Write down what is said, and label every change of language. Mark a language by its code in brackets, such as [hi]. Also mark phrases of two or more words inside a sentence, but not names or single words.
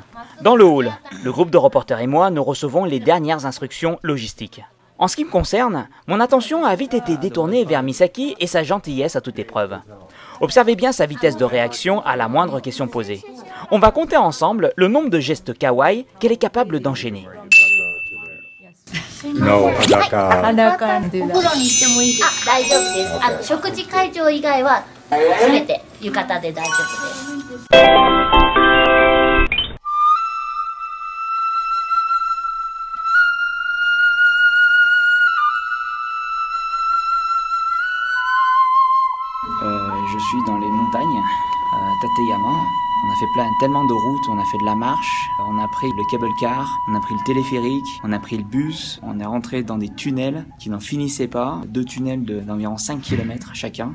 [fr] Dans le hall, le groupe de reporters et moi, nous recevons les dernières instructions logistiques. En ce qui me concerne, mon attention a vite été détournée vers Misaki et sa gentillesse à toute épreuve. Observez bien sa vitesse de réaction à la moindre question posée. On va compter ensemble le nombre de gestes kawaii qu'elle est capable d'enchaîner. [ja] No, Hadaka. お風呂に行ってもいいですか？大丈夫です。食事会場以外はすべて浴衣で大丈夫です。 [fr] Je suis dans les montagnes, Tateyama. On a fait tellement de routes, on a fait de la marche, on a pris le [en] cable car, [fr] on a pris le téléphérique, on a pris le bus, on est rentré dans des tunnels qui n'en finissaient pas, 2 tunnels d'environ 5 km chacun.